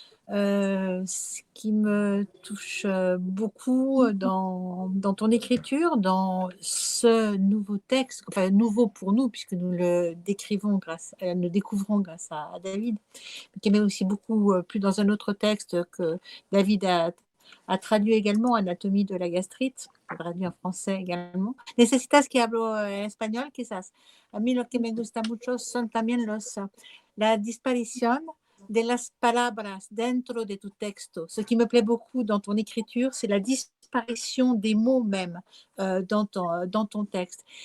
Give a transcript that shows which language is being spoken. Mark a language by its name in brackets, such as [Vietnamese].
[French] Ce qui me touche beaucoup dans ton écriture, dans ce nouveau texte, enfin nouveau pour nous puisque nous le découvrons grâce à David, mais qui m'est aussi beaucoup plus dans un autre texte que David a traduit également, Anatomie de la gastrite, traduit en français également. [Spanish] Necesitas que hablo en español, quizás. A mí lo que me gusta mucho son también la disparición de las palabras dentro de tu texto. [French] Ce qui me plaît beaucoup dans ton écriture, c'est la disparition des mots même dans ton texte.